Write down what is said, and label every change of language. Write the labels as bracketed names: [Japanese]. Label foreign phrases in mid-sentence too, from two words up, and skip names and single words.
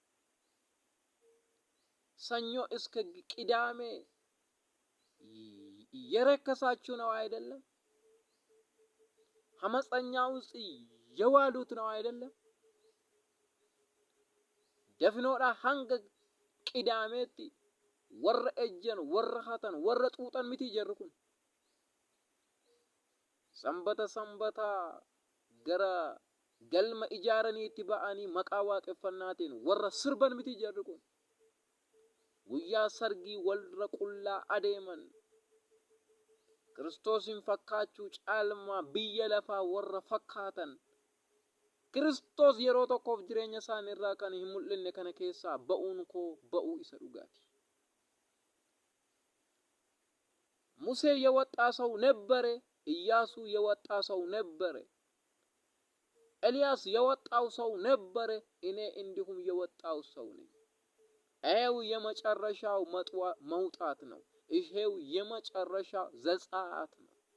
[Amharic] ሰኞ እስከ ቅዳሜ የረከሳችሁ ነው አይደለም? አመፀኛ ውስጥ የዋሉት ነው አይደለም? ደፍኖራ ሃንገ ቅዳሜቲ [Oromo] warra ejjan, warra hatan, warra xuuxan miti jarri kun. Sanbata gara galma ijaaraniitti ba'anii maqaa waaqeffannaatiin warra sirban miti jarri kun. Guyyaa sargii warra qullaa adeeman. Kiristoosin fakkaachuu caalmaa biyya lafaa warra fakkaatan. Kiristoos yeroo tokkoof jireenya isaaniirraa kan hin mul'inne kana keessaa ba'uun koo ba'uu isa dhugaati. [Amharic] ሙሴ የወጣ ሰው ነበረ። ኢያሱ የወጣ ሰው ነበረ። ኤልያስ የወጣው ሰው ነበረ። እኔ እንዲሁም የወጣው ሰው ነኝ። ይሄው የመጨረሻው መውጣት ነው። ይሄው የመጨረሻው ዘጸአት ነው።